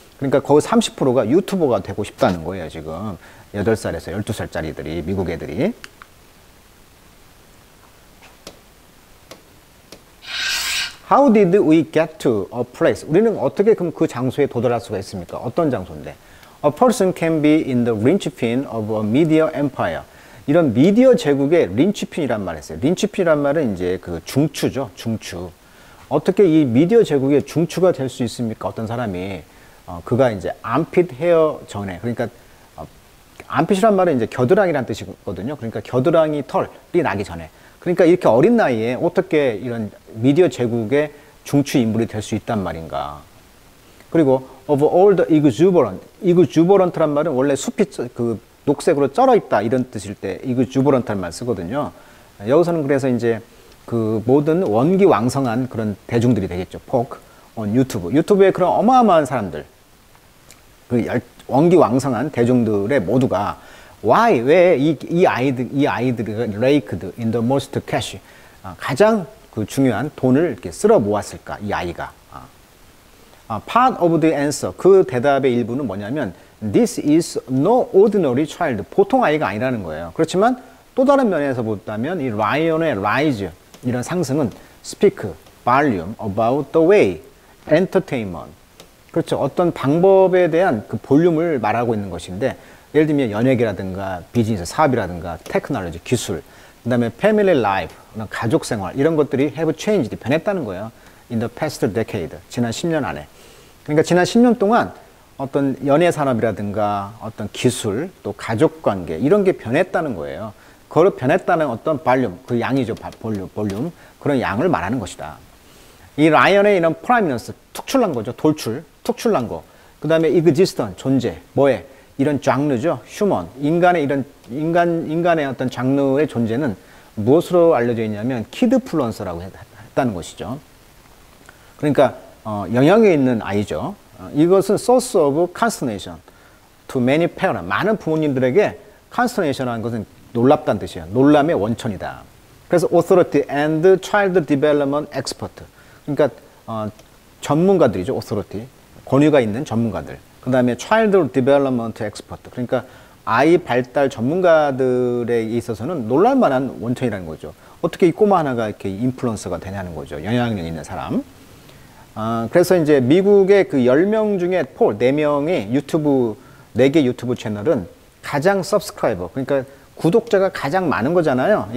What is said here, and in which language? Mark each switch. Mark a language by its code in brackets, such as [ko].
[ko] 그러니까 거의 30%가 유튜버가 되고 싶다는 거예요, 지금. 8살에서 12살짜리들이, 미국 애들이. [en] How did we get to a place? [ko] 우리는 어떻게 그럼 그 장소에 도달할 수가 있습니까? 어떤 장소인데? [en] A person can be in the linchpin of a media empire. [ko] 이런 미디어 제국의 린치핀이란 말을 했어요. 린치핀이란 말은 이제 그 중추죠. 중추. 어떻게 이 미디어 제국의 중추가 될 수 있습니까? 어떤 사람이 그가 이제 [en] armpit hair [ko] 전에, 그러니까 armpit이란 말은 이제 겨드랑이란 뜻이거든요. 그러니까 겨드랑이 털이 나기 전에. 그러니까 이렇게 어린 나이에 어떻게 이런 미디어 제국의 중추 인물이 될 수 있단 말인가. 그리고 [en] of all the exuberant [ko] 란 말은 원래 숲이 그 녹색으로 쩔어 있다 이런 뜻일 때 exuberant란 말 쓰거든요. 여기서는 그래서 이제 그 모든 원기왕성한 그런 대중들이 되겠죠. 포크, 유튜브에 그런 어마어마한 사람들, 그 원기왕성한 대중들의 모두가 why 왜 이 아이들이 [en] raked in the most cash, [ko] 가장 그 중요한 돈을 이렇게 쓸어 모았을까 이 아이가. [en] Part of the answer, [ko] 그 대답의 일부는 뭐냐면 [en] this is no ordinary child, [ko] 보통 아이가 아니라는 거예요. 그렇지만 또 다른 면에서 보다면 이 라이언의 rise, 이런 상승은 [en] speak volume about the way entertainment, [ko] 그렇죠, 어떤 방법에 대한 그 볼륨을 말하고 있는 것인데, 예를 들면 연예계라든가 비즈니스 사업이라든가 테크놀로지 기술, 그 다음에 패밀리 라이프 가족 생활, 이런 것들이 [en] have changed, [ko] 변했다는 거예요. [en] in the past decade, [ko] 지난 10년 안에. 그러니까 지난 10년 동안 어떤 연예 산업이라든가 어떤 기술, 또 가족 관계, 이런 게 변했다는 거예요. 그걸 변했다는 어떤 볼륨, 그 양이죠. 볼륨, 그런 양을 말하는 것이다. 이 라이언의 이런 프라이미너스, 특출난 거죠. 돌출, 특출난 거. 그 다음에 existence, 존재, 뭐에? 이런 장르죠. 휴먼, 인간의 어떤 장르의 존재는 무엇으로 알려져 있냐면 키드플루언서라고 했다는 것이죠. 그러니까 영향이 있는 아이죠. 이것은 [en] source of consternation to many parents. [ko] 많은 부모님들에게 consternation이라는 것은 놀랍다는 뜻이에요. 놀람의 원천이다. 그래서 [en] authority and child development expert. [ko] 그러니까 전문가들이죠. authority, 권위가 있는 전문가들. 그 다음에 [en] child development expert. [ko] 그러니까 아이 발달 전문가들에 있어서는 놀랄만한 원천이라는 거죠. 어떻게 이 꼬마 하나가 이렇게 인플루언서가 되냐는 거죠. 영향력 있는 사람. 그래서 이제 미국의 그 10명 중에 4명의 유튜브, 4개 유튜브 채널은 가장 서브스크라이버, 그러니까 구독자가 가장 많은 거잖아요.